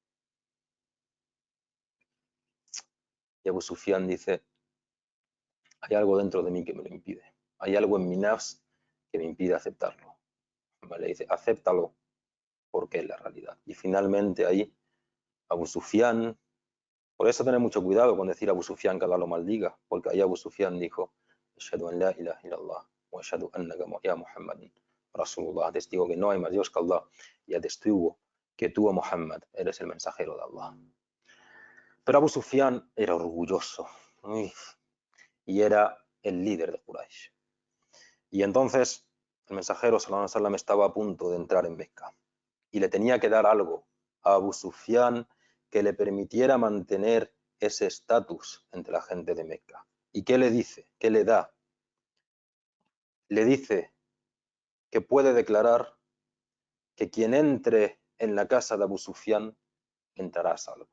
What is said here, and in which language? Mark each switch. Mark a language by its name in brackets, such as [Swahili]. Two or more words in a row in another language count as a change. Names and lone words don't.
[Spanish] Y Abu Sufyan dice, hay algo dentro de mí que me lo impide, hay algo en mi nafs que me impide aceptarlo. Le dice, acéptalo porque es la realidad. Y finalmente ahí Abu Sufyan, por eso tener mucho cuidado con decir Abu Sufyan que Allah lo maldiga, porque ahí Abu Sufyan dijo, [Arabic] أشهد أن لا إله إلا الله وأشهد أنك يا محمد رسول الله, [Spanish] testigo que no hay más Dios que Allah y atestigo que tú, Muhammad, eres el mensajero de Allah. Pero Abu Sufyan era orgulloso y era el líder de Quraysh. Y entonces el mensajero [Arabic] صلى الله عليه وسلم [Spanish] estaba a punto de entrar en Meca y le tenía que dar algo a Abu Sufyan que le permitiera mantener ese estatus entre la gente de Meca. ¿Y qué le dice? ¿Qué le da? Le dice que puede declarar que quien entre en la casa de Abu Sufyan entrará a salvo.